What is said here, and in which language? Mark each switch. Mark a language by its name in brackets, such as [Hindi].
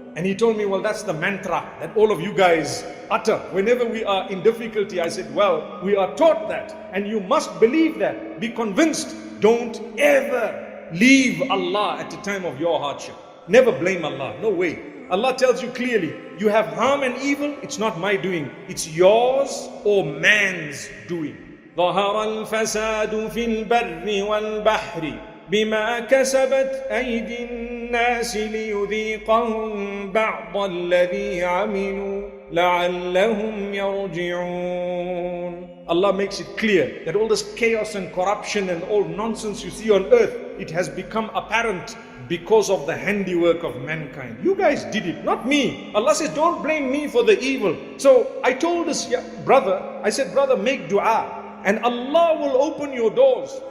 [English] And he told me, well, that's the mantra that all of you guys utter whenever we are in difficulty. I said, well, we are taught that, and you must believe that. Be convinced. Don't ever leave Allah at the time of your hardship. Never blame Allah. No way. Allah tells you clearly, you have harm and evil, it's not my doing. It's yours or man's doing. [Arabic] ظهر الفساد في البر والبحر بما كسبت أيدي الناس ليذيقهم بعض الذي عملوا لعلهم يرجعون. [English] Allah makes it clear that all this chaos and corruption and all nonsense you see on earth, it has become apparent because of the handiwork of mankind. You guys did it, not me. Allah says, don't blame me for the evil. So I told this brother, I said, brother, make dua and Allah will open your doors.